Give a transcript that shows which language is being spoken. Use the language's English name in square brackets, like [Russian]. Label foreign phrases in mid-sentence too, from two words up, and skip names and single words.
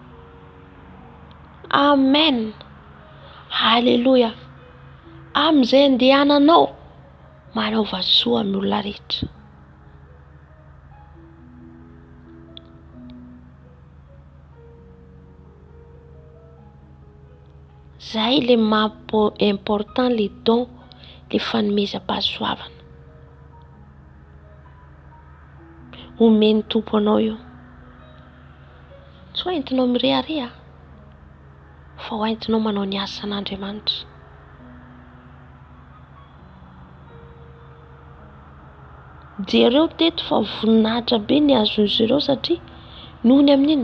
[Malagasy] Amen. Halleluja. Amin'izay andehananao manaova soa amin'ny olona rehetra. Zay [French] le important les dons, le [Malagasy] fanomezam-pahasoavana. Omeny tompo anao io. Tsy ho entinao mirehareha fa ho entinao manao ny asan'Andriamanitra. Jereo teto fa voninahitra be ny azon'izy ireo satria nohony amin'inona?